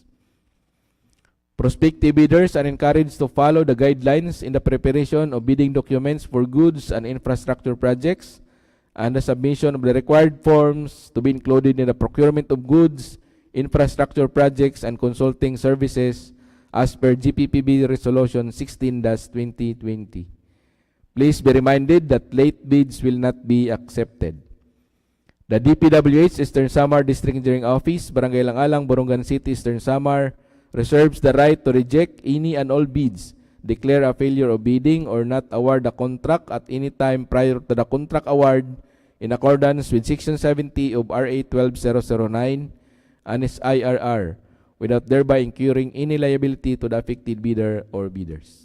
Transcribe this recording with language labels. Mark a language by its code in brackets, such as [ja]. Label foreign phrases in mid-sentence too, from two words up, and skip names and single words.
[en] Prospective bidders are encouraged to follow the guidelines in the preparation of bidding documents for goods and infrastructure projects and the submission of the required forms to be included in the procurement of goods, infrastructure projects, and consulting services as per GPPB Resolution 16-2020. Please be reminded that late bids will not be accepted. The DPWH Eastern Samar District Engineering Office, Barangay Langalang, Borongan City, Eastern Samar, reserves the right to reject any and all bids, declare a failure of bidding, or not award a contract at any time prior to the contract award in accordance with Section 70 of RA 12009 and its IRR, without thereby incurring any liability to the affected bidder or bidders.